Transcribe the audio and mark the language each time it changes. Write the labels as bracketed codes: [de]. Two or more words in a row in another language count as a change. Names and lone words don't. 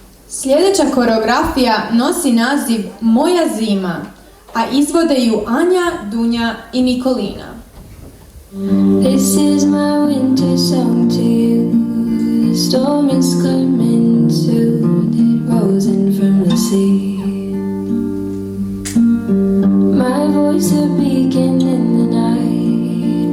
[hr] Sljedeća koreografija nosi naziv Moja zima, a izvode ju Anja, Dunja i Nikolina. [en] This is my winter song to you. The storm is coming soon. It rolls in from the sea. My voice a beacon in the night.